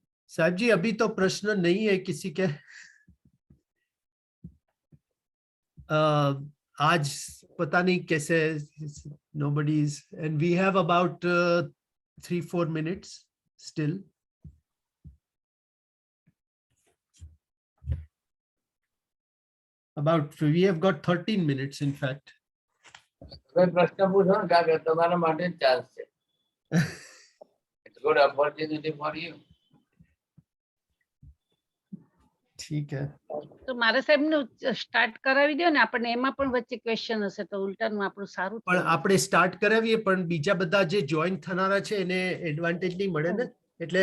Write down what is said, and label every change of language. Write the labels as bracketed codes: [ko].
[hi] साहब जी अभी तो प्रश्न नहीं है किसी के। आज पता नहीं कैसे [en] nobody is, and we have about 3-4 minutes still. We have got 13 minutes in fact. [gu] તમે પ્રશ્ન પૂછો ને, કાકા તમારા માટે જ ચાલશે. [en] It's good opportunity for you. [hi] ठीक है, [gu] તો મારા સાહેબનું સ્ટાર્ટ કરાવી દો ને, આપણને એમાં પણ વચ્ચે ક્વેશ્ચન હશે તો ઉલટાનું આપણું સારું પણ થશે. આપણે સ્ટાર્ટ કરાવીએ, પણ બીજા બધા જે જોઈન થનારા છે એને એડવાન્ટેજ નહીં મળે ને, એટલે